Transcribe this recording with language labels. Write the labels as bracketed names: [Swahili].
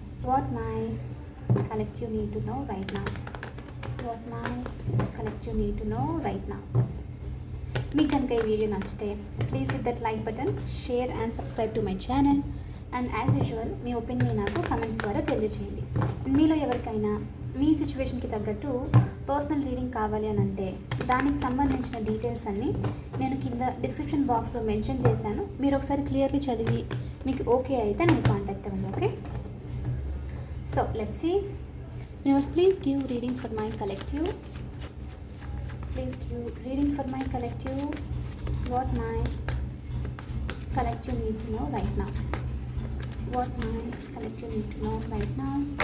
[English] What my collective need to know right now. What my collective need to know right now. [Telugu] మీకు కనుక ఈ video నచ్చితే [English] Please hit that like button, share and subscribe to my channel. [Telugu] And as usual మీ opinion నాకు comments ద్వారా తెలియజేయండి. మీలో ఎవరికైనా మీ సిచ్యువేషన్కి తగ్గట్టు పర్సనల్ రీడింగ్ కావాలి అని అంటే దానికి సంబంధించిన డీటెయిల్స్ అన్నీ నేను కింద డిస్క్రిప్షన్ బాక్స్లో మెన్షన్ చేశాను. మీరు ఒకసారి క్లియర్లీ చదివి మీకు ఓకే అయితే నన్ను కాంటాక్ట్ అవ్వండి. [English] Okay, so let's see. Universe, please give reading for my collective. Please give reading for my collective. What my collective need to know right now. What my collective need to know right now.